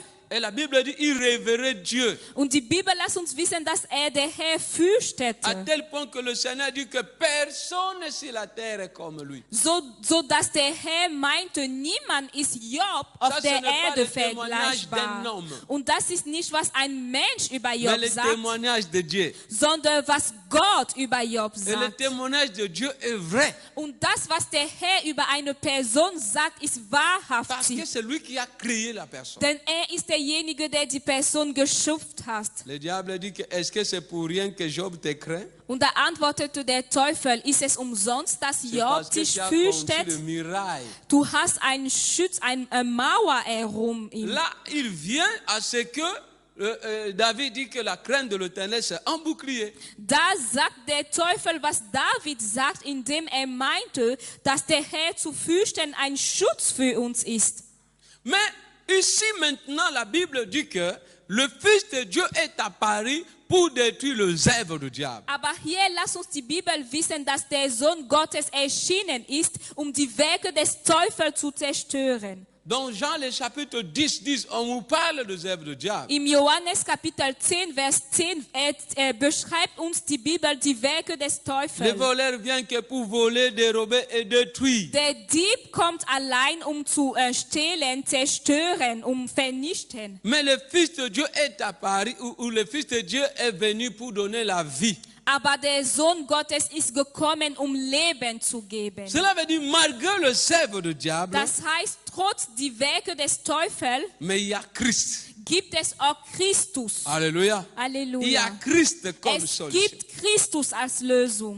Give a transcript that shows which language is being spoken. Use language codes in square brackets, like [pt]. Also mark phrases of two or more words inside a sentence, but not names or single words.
[fr] Et la Bible dit, il révérait Dieu. [de] Und die Bibel lässt uns wissen, dass der Herr [fr] À [de] fürchtete. [fr] tel point que le Seigneur dit que personne sur la terre est comme lui. [de] So dass der Herr meinte, niemand ist Job auf Das der ist nicht Erde [fr] le témoignage [de] vergleichbar. [fr] d'un homme. [de] Und das ist nicht, was ein Mensch über [fr] Mais [de] Job [fr] le [de] sagt, [fr] témoignage de Dieu. [de] sondern was Gott über Job [fr] Et le [de] sagt. [fr] témoignage de Dieu est vrai. [de] Und das, was der Herr über eine Person sagt, ist [fr] Parce que [de] wahrhaftig. [fr] c'est lui qui a créé la personne. [de] Denn ist derjenige, der die Person geschöpft hat. [fr] Le diable dit que est-ce que c'est pour rien que Job te craint? [de] Und da antwortete der Teufel, ist es umsonst, dass [fr] C'est [de] Job [fr] parce que [de] dich [fr] tu as conçu [de] fürchtet? [fr] le muraille. [de] Du hast einen Schutz, eine Mauer herum ihm. [fr] Là, il vient à ce que David dit que la crainte de l'Éternel, c'est un bouclier. [de] Da sagt der Teufel, was David sagt, indem meinte, dass der Herr zu fürchten ein Schutz für uns ist. [fr] Mais ici maintenant, la Bible dit que le Fils de Dieu est apparu pour détruire les œuvres du diable. [de] Aber hier lasst uns die Bibel wissen, dass der Sohn Gottes erschienen ist, die Werke des Teufels zu zerstören. [fr] Dans Jean le chapitre 10, on vous parle des œuvres du diable. [de] Im Johannes Kapitel 10, Vers 10 beschreibt uns die Bibel die Werke des [fr] Le [de] Teufels. [fr] voleur vient que pour voler, dérober et détruire. [de] Der Dieb kommt allein, zu stehlen, zerstören, vernichten. [fr] Mais le Fils de Dieu est apparu, ou le Fils de Dieu est venu pour donner la vie. [de] Aber der Sohn Gottes ist gekommen, Leben zu geben. [fr] Cela veut dire, malgré les œuvres du diable, [de] Das heißt, trotz die Werke des Teufels [fr] mais il y a Christ. [de] gibt es auch Christus. [fr] Alléluia. Il y a [de] Halleluja. [fr] Christ comme [de] Es [fr] solution. [de] gibt Christus als Lösung,